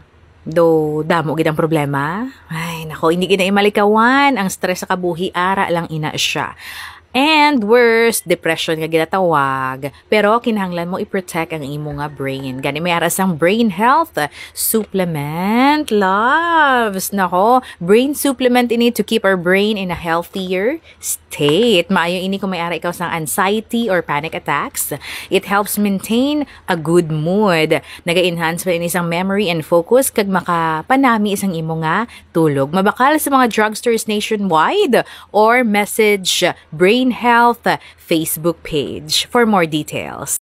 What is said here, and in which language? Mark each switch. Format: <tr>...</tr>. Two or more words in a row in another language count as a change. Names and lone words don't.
<hil>Do damo gid ang problema? Ay nako, hindi gid na imalikawan ang stress sa kabuhi ara lang ina siya.</hil> <en>And worst,</en> <hil>depression nga ginatawag. Pero kinahanglan mo i-protect ang imo nga brain. Gani may aras ang</hil> <en>brain health supplement,</en> <hil>loves.</hil> <en>Nako, brain supplement ini to keep our brain in a healthier state.</en> <hil>Maayo ini kung may ara ikaw sang</hil> <en>anxiety or panic attacks. It helps maintain a good mood.</en> <hil>Naga-enhance pa ini sang</hil> <en>memory and focus</en> <hil>kag makapanami isang imo nga tulog. Mabakal sa mga</hil> <en>drugstores nationwide or message Brain Health Facebook page for more details.</en>